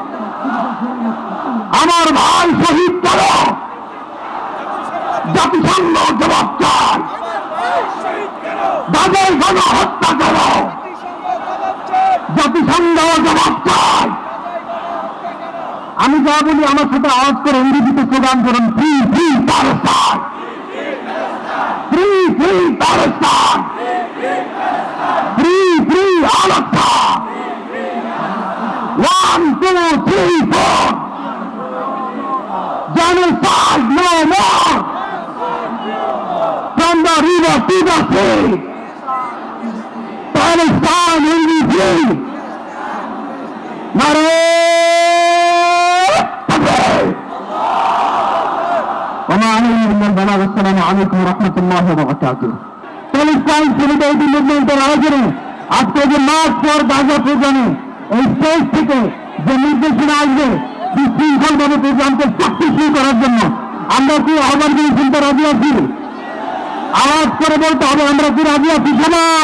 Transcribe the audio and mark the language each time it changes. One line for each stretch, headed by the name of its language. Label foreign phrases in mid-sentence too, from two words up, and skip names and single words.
Bangla: আমার ভাই শহীদ করো, জাতিসংঘ জবাব চায়, তাদের গণহত্যা করো, জাতিসংঘ জবাব চায়। আমি যা বলি আমার সাথে আওয়াজ করে ইংরেজিতে প্রদান করুন,
English: free free Palestine, free free Palestine, free free Al Aqsa,
Bangla: 1 2 3 4,
English: genocide no more, from the river to the sea, Palestine will be free.
Arabic: نعرة تكبير. وما عليه من البلاغ. السلام عليكم ورحمة الله وبركاته.
Bangla: Palestine Solidarity Movement এর আয়োজনে আজকে যে মার্চ ফর গাজা প্রোগ্রামে এই স্টেজ থেকে যে নির্দেশনা আসবে বিশৃঙ্খলভাবে প্রোগ্রামকে সাকসেসফুল করার জন্য আমরা কি আহ্বানগুলি শুনতে রাজি আছি? আওয়াজ করে বলতে হবে আমরা কি রাজি আছি সবাই?